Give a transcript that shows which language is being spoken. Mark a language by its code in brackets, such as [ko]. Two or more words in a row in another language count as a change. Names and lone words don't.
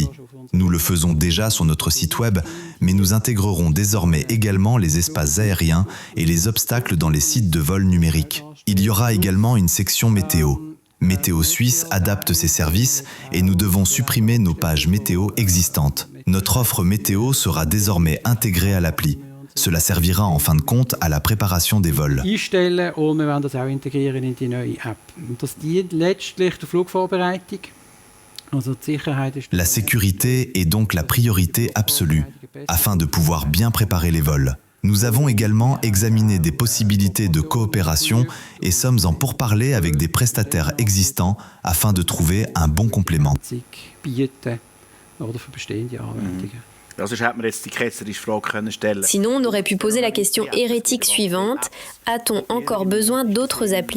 [fr] Nous le faisons déjà sur notre site web, mais nous intégrerons désormais également les espaces aériens et les obstacles dans les sites de vol numériques. Il y aura également une section météo. Météo Suisse adapte ses services et nous devons supprimer nos pages météo existantes. Notre offre météo sera désormais intégrée à l'appli. Cela servira en fin de compte à la préparation des vols. [de] Einstellen und wir werden das auch integrieren in die neue App. Und das dient letztlich der Flugvorbereitung. Also die Sicherheit ist... [fr] La sécurité est donc la priorité absolue, afin de pouvoir bien préparer les vols. Nous avons également examiné des possibilités de coopération et sommes en pourparlers avec des prestataires existants afin de trouver un bon complément. Sinon, on aurait pu poser la question hérétique suivante, a-t-on encore besoin d'autres applis ?